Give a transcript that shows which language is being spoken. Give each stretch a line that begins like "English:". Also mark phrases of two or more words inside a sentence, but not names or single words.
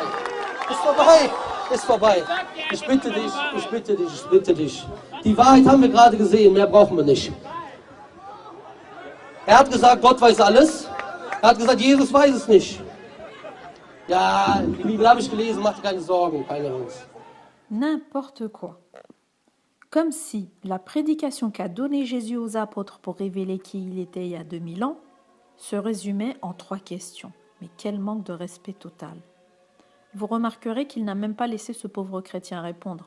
German: Ist vorbei. Ist vorbei. Ich bitte dich. Die Wahrheit haben wir gerade gesehen, mehr brauchen wir nicht. Er hat gesagt, Gott weiß alles. Er hat gesagt, Jesus weiß es nicht. Ja, die Bibel habe ich gelesen, mach dir keine Sorgen, keine Angst.
French: N'importe quoi. Comme si la prédication qu'a donnée Jésus aux apôtres pour révéler qui il était il y a 2000 ans se résumait en 3 questions. Mais quel manque de respect total. Vous remarquerez qu'il n'a même pas laissé ce pauvre chrétien répondre.